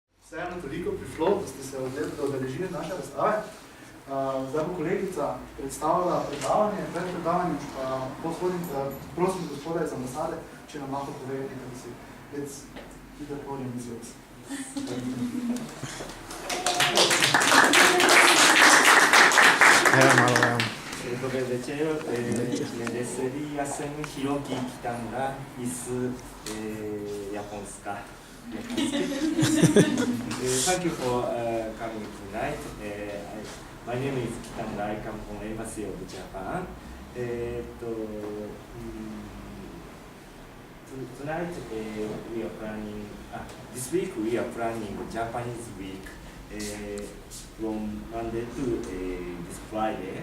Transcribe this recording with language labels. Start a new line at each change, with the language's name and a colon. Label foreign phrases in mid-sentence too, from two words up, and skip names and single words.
Slovenian: vseeno toliko prišlo, da ste se odeležili naše razstave. Zdaj bo kolegica predstavila predavanje, pred predavanjem prosim gospoda iz ambasade, če nam lahko pove nekaj besed.
English: Let's do the podium is yours.
Slovenian: Dober večer,
Croatian: Leslie, ja sam Hiroki Kitanda iz Japonska.
English: Thank you for coming tonight. My name is Kitanda, I come from Embassy of Japan. Tonight we are planning, this week we are planning Japanese week from Monday to this Friday.